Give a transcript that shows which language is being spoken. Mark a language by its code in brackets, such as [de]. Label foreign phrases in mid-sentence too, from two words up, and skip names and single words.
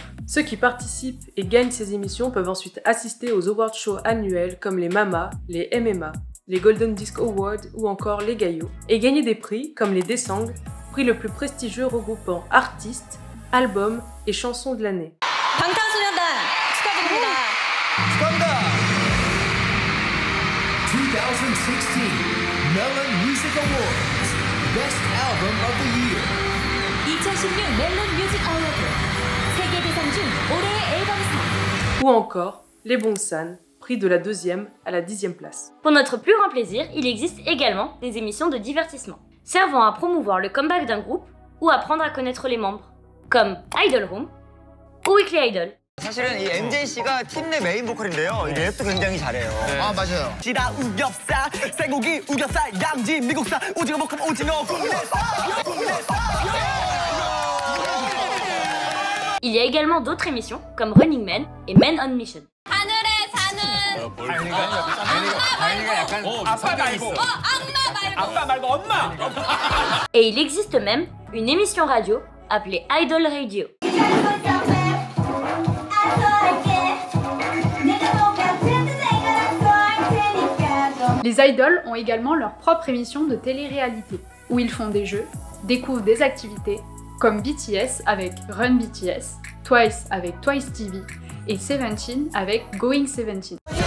[fr] Ceux qui participent et gagnent ces émissions peuvent ensuite assister aux [en] award shows [fr] annuels comme les MAMA, les MMA, les Golden Disc Awards ou encore les Gayo, et gagner des prix comme les Desang, prix le plus prestigieux regroupant artistes, albums et chansons de l'année. [ko] 방탄소년단 축하드립니다. 축하합니다. [en] 2016 Melon Music Awards Best Album of the Year. [ko] 2016 멜론 뮤직 어워드 세계 대상 중 올해의 앨범상. [fr] Ou encore les Bongsan, prix de la 2e à la 10e place. Pour notre plus grand plaisir, il existe également des émissions de divertissement, servant à promouvoir le comeback d'un groupe ou apprendre à connaître les membres, comme Idol Room ou Weekly Idol. [ko] 사실은 이 MJ 씨가 팀 내 메인 보컬인데요. 랩도 굉장히 잘해요. 아 맞아요. 지라 우겹살, 쇠고기 우겹살, 양지 미국살, 오징어 볶음 오징어 [fr] Il y a également d'autres émissions comme Running Man et Men on Mission. [ko] 하늘에 사는 다행이가 약간 아빠 말고 아빠 말고 엄마. [fr] Et il existe même une émission radio appelée Idol Radio. Les idoles ont également leur propre émission de télé-réalité, où ils font des jeux, découvrent des activités, comme BTS avec Run BTS, Twice avec Twice TV et Seventeen avec Going 17.